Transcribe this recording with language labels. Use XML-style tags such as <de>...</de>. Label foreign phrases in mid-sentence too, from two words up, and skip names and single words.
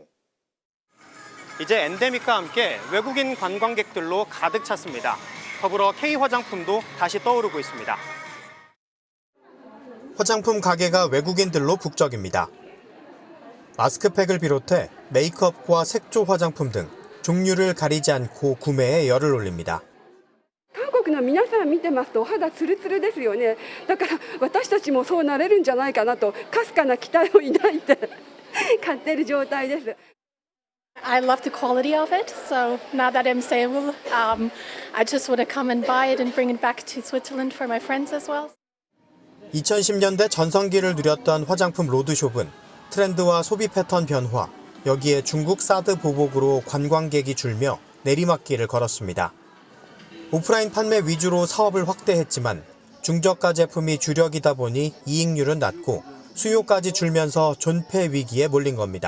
<ko>이제 엔데믹과 함께 외국인 관광객들로 가득 찼습니다. 더불어 K화장품도 다시 떠오르고 있습니다. 화장품 가게가 외국인들로 북적입니다. 마스크팩을 비롯해 메이크업과 색조 화장품 등 종류를 가리지 않고 구매에 열을 올립니다.</ko> <ja>韓国の皆さん見てますとお肌ツルツルですよね。だから私たちもそうなれるんじゃないかなとかすかな期待を抱いて買っている状態です。</ja> <en>I love the quality of it, so now that I'm stable, I just want to come and buy it and bring it back to Switzerland for my friends as well.</en> <ko>2010년대 전성기를 누렸던 화장품 로드숍은 트렌드와 소비 패턴 변화, 여기에 중국 사드 보복으로 관광객이 줄며 내리막길을 걸었습니다. 오프라인 판매 위주로 사업을 확대했지만 중저가 제품이 주력이다 보니 이익률은 낮고 수요까지 줄면서 존폐 위기에 몰린 겁니다.</ko>